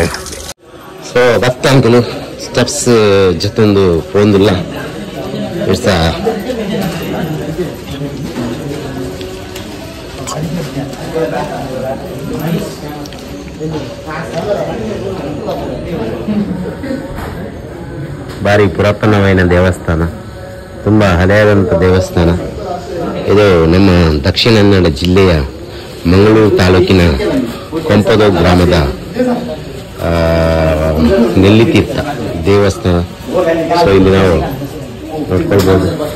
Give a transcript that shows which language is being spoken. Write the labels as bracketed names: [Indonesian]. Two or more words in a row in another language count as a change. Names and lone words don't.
[Tulu] ಸೊ ಭಕ್ತ ಅಂಕಲು ಸ್ಟೆಪ್ಸ್ ಜೊತೆಂದು ಪೋಂದಿಲ್ಲ ಇಡ್ಸ ಭಾರಿ ಪುರಾತನವಾದ ದೇವಸ್ಥಾನ, [Kannada] ತುಂಬ ಹಳೆಯದಂಥ ದೇವಸ್ಥಾನ. ಇದು ನಮ್ಮ ದಕ್ಷಿಣ ಕನ್ನಡ ಜಿಲ್ಲೆಯ ಮಂಗಳೂರು ತಾಲೂಕಿನ ಕೊಂಪದ ಗ್ರಾಮದ ನೆಲ್ಲಿತೀರ್ಥ ದೇವಸ್ಥಾನ. ಸೊ ಇಲ್ಲಿ ನಾವು ನೋಡ್ಕೊಳ್ಬೋದು.